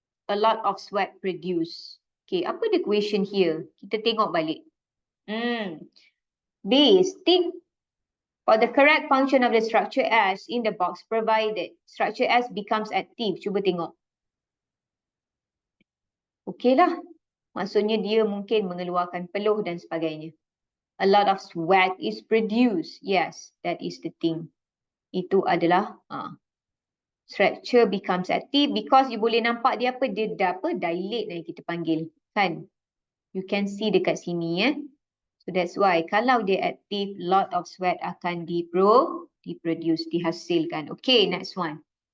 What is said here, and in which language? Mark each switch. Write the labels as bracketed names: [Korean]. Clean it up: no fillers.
[English] A lot of sweat produced. Okay, apa the question here? [Malay] Kita tengok balik. [English] B, stick for the correct function of the structure S in the box provided. Structure S becomes active. [Malay] Cuba tengok. Okay lah. Maksudnya dia mungkin mengeluarkan peluh dan sebagainya. [English] A lot of sweat is produced. Yes, that is the thing. [Malay] Itu adalah [English] structure becomes active because you [Malay] boleh nampak dia apa? Dia dilate yang kita panggil. Kan? [English] You can see [Malay] dekat sini. [English] So that's why kalau dia active, lot of sweat [Malay] akan diproduce, dihasilkan. [English] Okay, next one.